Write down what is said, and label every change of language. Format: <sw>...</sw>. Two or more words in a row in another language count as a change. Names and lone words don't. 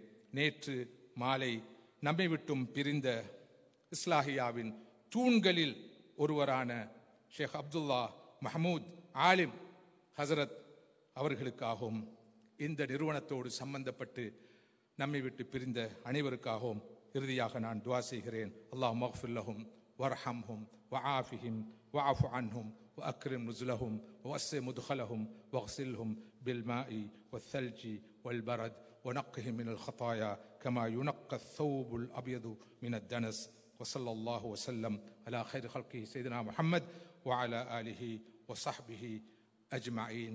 <ta>நேற்று மாலை நம்மை விட்டும் பிரிந்த இஸ்லாஹியாவின் தூண்களில் ஒருவரான ஷேக் அப்துல்லா மஹமூத் ஆலிம் ஹசரத் அவர்களுக்காகவும் இந்த நிறுவனத்தோடு சம்பந்தப்பட்டு நம்மை விட்டு பிரிந்த அனைவருக்காகவும் இறுதியாக நான் துவா செய்கிறேன்.</ta> <ar>اللهم اغفر لهم وارحمهم وعافهم واعف عنهم وأكرم نزلهم ووسع مدخلهم واغسلهم بالماء والثلج والبرد ونقهم من الخطايا كما ينقى الثوب الأبيض من الدنس. وصلى الله وسلم على خير خلقه سيدنا محمد وعلى آله وصحبه أجمعين.</ar>